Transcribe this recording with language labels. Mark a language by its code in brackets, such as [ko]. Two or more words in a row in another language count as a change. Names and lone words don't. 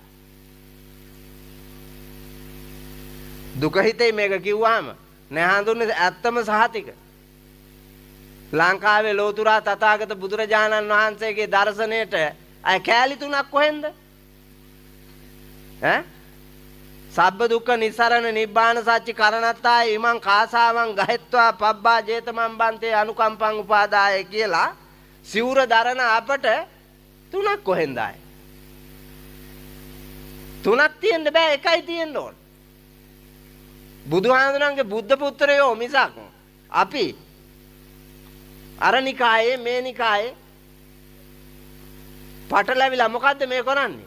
[si] දුක හිතේ මේක කිව්වහම නෑ හඳුන්නේ ඇත්තම සහතික. ලංකාවේ ලෝතුරා තථාගත බුදුරජාණන් වහන්සේගේ දර්ශනයට අය කෑලි තුනක් කොහෙන්ද? [pi] සබ්බ දුක්ඛ නිස්සරණ නිබ්බාන සච්චි කරණත්තාය ඉමං කාසාවං ගහෙත්වා පබ්බා ජේතමන් බන්තේ අනුකම්පං උපාදාය [si] කියලා සිවුර දරන අපට තුනක් කොහෙන්ද ආයේ? තුනක් තියෙන්න බෑ, එකයි තියෙන්න ඕන. බුදුහාමුදුරන්ගේ බුද්ධ පුත්‍රයෝ මිසක් අපි අර නිකායේ මේ නිකායේ පටලැවිලා මොකද්ද මේ කරන්නේ?